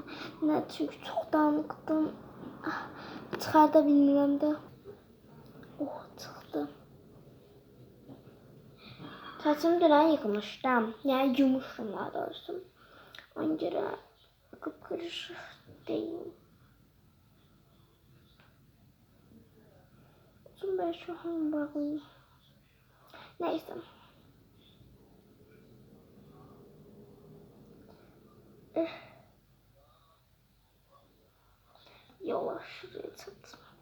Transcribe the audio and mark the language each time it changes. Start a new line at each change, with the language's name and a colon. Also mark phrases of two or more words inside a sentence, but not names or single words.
Azerbaijani: Çünki çox dağınıqdım. Çıxarda bilmirəm də. Çıxdı. Saçımı dünən yıxmışdım. Yəni yumuşdum daha doğrusu. Ona görə qıpqırışıq deyil.
Turkish: Şimdi ben şu an bağlayayım. Neyse. Yola şuraya çıktım.